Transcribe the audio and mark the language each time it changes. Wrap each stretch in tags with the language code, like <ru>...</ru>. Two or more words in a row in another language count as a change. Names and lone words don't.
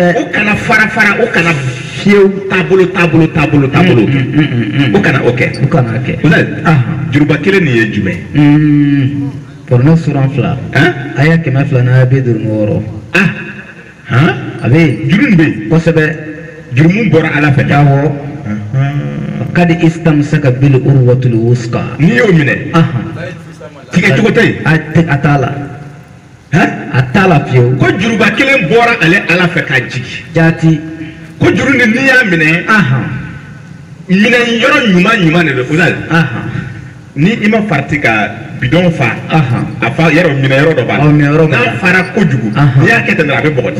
<bm>u kana fara u kana fiyewu taabolo u kana o kɛ juruba kelen nin ye jumɛn Porno suran 2 aya 256 a bɛ juru bɛ kosɛbɛ jurumu bɔra ala fɛ awɔ kadi</bm> <ar>استمسك بالعروة الوثقى</ar> <bm>n'i y'o minɛ tigɛ cogo tɛ yen a t'a la a t'a la fiyewu ko juruba kelen bɔra ale ala fɛ ka jigin jaati ko juru ni n'i y'a minɛ minɛ yɔrɔ ɲuman de don ni i ma farati ka bidon fa a fa yɔrɔ minɛ yɔrɔ dɔ b'a la n'a fara kojugu n'i y'a kɛ ten a bɛ bɔgɔti</bm>